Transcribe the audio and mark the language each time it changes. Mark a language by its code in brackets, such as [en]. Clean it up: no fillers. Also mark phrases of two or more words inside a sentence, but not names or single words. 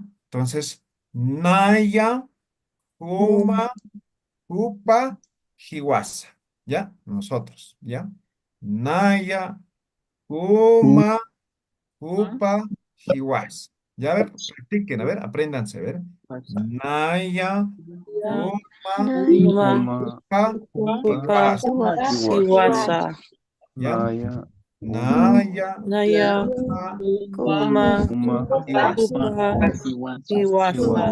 [es] Entonces, [ay] Naya, Uma, Upa, Hiwasa, [es] ¿ya? Nosotros, ¿ya? [ay] Naya, Uma, Upa, Hiwasa. [es] Ya, a ver, practiquen, a ver, apréndanse, a ver. [ay] Naya, Uma, Uma, Upa, Upa, Hiwasa. Hiwasa, [es] ¿Ya? [ay] Naya, Naya, Naya, Uma, Uma, Hiwasa. Upa, Hiwasa.